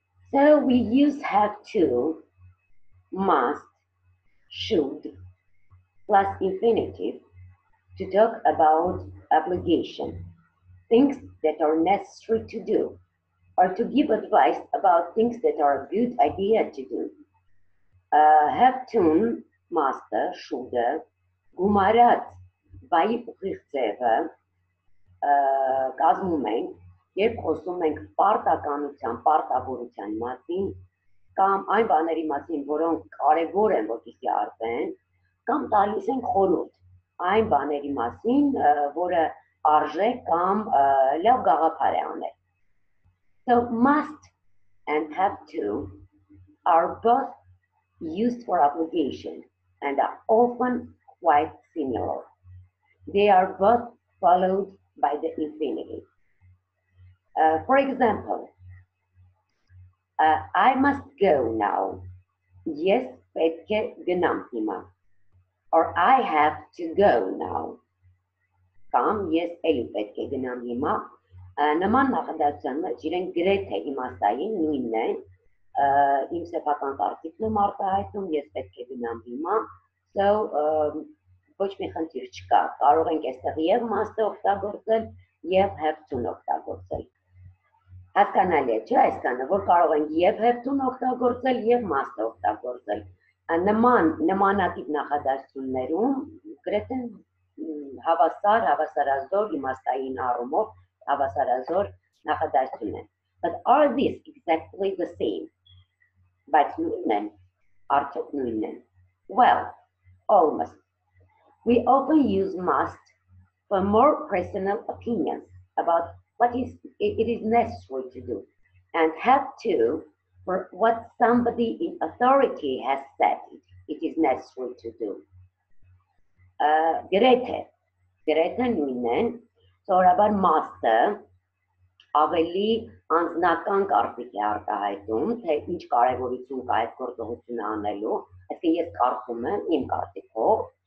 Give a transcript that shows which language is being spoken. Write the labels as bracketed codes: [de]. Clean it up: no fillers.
[en] So we use have to, must, should, plus infinitive to talk about obligation, things that are necessary to do, or to give advice about things that are a good idea to do. [hy] Have to, must, should, գումարած վայի ուղիղ ձևը կազմում ենք, երբ խոսում ենք պարտականության, պարտավորության մասին, կամ այն բաների մասին, որոնք կարևոր են, որպեսզի արվեն, կամ տալիս ենք խորհուրդ այն բաների մասին, որը արժե կամ լավ գաղափար է անել։ [en] So must and have to are both used for obligation and are often quite similar. They are both followed by the infinitive. For example, I must go now. Yes, [hy] պետք է գնամ հիմա. [en] Or I have to go now. [hy] Կամ ես էլի պետք է գնամ հիմա։ Նման նախադասության մեջ իրենք գրեթե իմաստային նույնն են։ Իմ սեփական կարծիքն եմ արտահայտում, ես պետք է գնամ հիմա։ So ոչ մի խնդիր չկա։ Կարող ենք այստեղ եւ must-ը օգտագործել եւ have to-ն օգտագործել։ Հասկանալի է, չէ՞ այսքանը, որ կարող ենք եւ have to-ն օգտագործել եւ must-ը օգտագործել։ Նմանատիպ նախադասություններում գրեթե հավասարազոր իմաստային առումով հավասարազոր նախադասություն են։ [en] But are these exactly the same? [hy] Բայց նույնն են, արդյոք նույնն են։ [en] Well, almost. We often use must for more personal opinions about what it is necessary to do, and have to for what somebody in authority has said it is necessary to do. [hy] Գրեթե նույնն են, սովորաբար must-ը ավելի անձնական կարծիք է արտահայտում, թե ինչ կարևորություն կա այդ գործողությունը անելու, այսինքն ես կարծում եմ իմ կարծիքով,